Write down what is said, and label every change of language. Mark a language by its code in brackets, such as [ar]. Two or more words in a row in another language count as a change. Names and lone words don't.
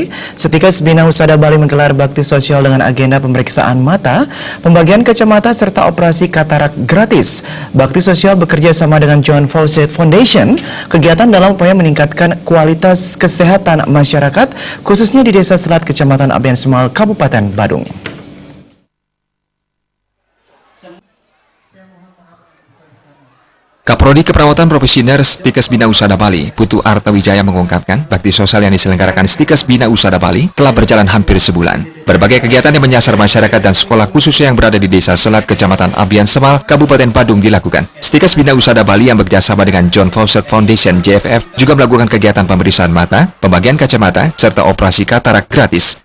[id] Setikas Bina Husada Bali menggelar bakti sosial dengan agenda pemeriksaan mata, pembagian kacamata, serta operasi katarak gratis. Bakti sosial bekerja sama dengan John Fawcett Foundation, kegiatan dalam upaya meningkatkan kualitas kesehatan masyarakat, khususnya di Desa Selat, Kecamatan Abian Semal, Kabupaten Badung. Kaprodi Keperawatan Profesioner Stikes Bina Husada Bali, Putu Artawijaya mengungkapkan bakti sosial yang diselenggarakan Stikes Bina Husada Bali telah berjalan hampir sebulan. Berbagai kegiatan yang menyasar masyarakat dan sekolah khususnya yang berada di Desa Selat, Kecamatan Abian Semal, Kabupaten Badung dilakukan. Stikes Bina Husada Bali yang bekerjasama dengan John Fawcett Foundation JFF juga melakukan kegiatan pemeriksaan mata, pembagian kacamata, serta operasi katarak gratis.